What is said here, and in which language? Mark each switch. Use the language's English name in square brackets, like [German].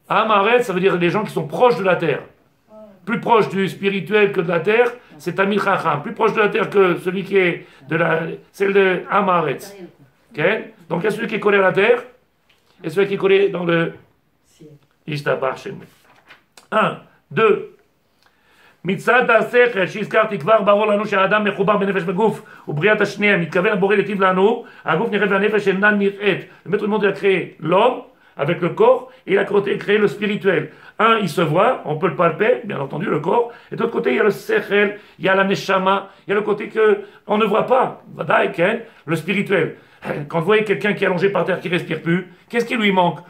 [French] Amaretz, ça veut dire les gens qui sont proches de la terre. Plus proche du spirituel que de la terre, c'est Tamil Chacham. Plus proche de la terre que celui qui est de la... C'est le Amaretz. Okay? Donc il y a celui qui est collé à la terre et celui qui est collé dans le... Ishtabar Shem. 1, 2. [Hebrew] מצד השכל שהזכרתי כבר ברור לנו שהאדם מחובר בנפש בגוף ובריאת השנייה מתכוון הבורא לטיב לנו הגוף נראה והנפש אינן נראית. [French] Le maître du monde a créé l'homme avec le corps et il a créé le spirituel. Un, il se voit, on peut le palper, bien entendu, le corps. Et de l'autre côté, il y a le sechel, il y a la neshama, il y a le côté qu'on ne voit pas, le spirituel. Quand vous voyez quelqu'un qui est allongé par terre, qui ne respire plus, qu'est-ce qui lui manque?